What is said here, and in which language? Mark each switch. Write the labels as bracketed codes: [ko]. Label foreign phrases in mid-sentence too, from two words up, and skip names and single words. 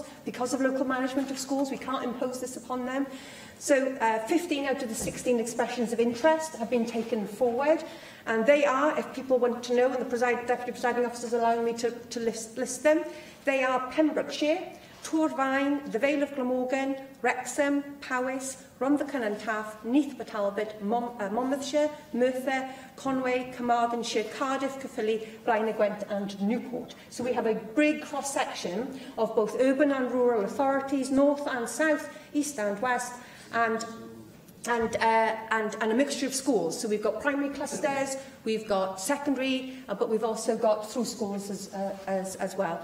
[en] Because of local management of schools, we can't impose this upon them. So 15 out of the 16 expressions of interest have been taken forward. And they are, if people want to know, and the Deputy Presiding Officer is allowing me to list them, they are Pembrokeshire, Torfaen, the Vale of Glamorgan, Wrexham, Powys, Rhondda Cynon Taf, Neath Talbot, Monmouthshire, Merthyr, Conway, Carmarthenshire, Cardiff, Caerphilly, Blaenau Gwent and Newport. So we have a big cross-section of both urban and rural authorities, north and south, east and west, and a mixture of schools. So we've got primary clusters, we've got secondary, but we've also got through schools as well.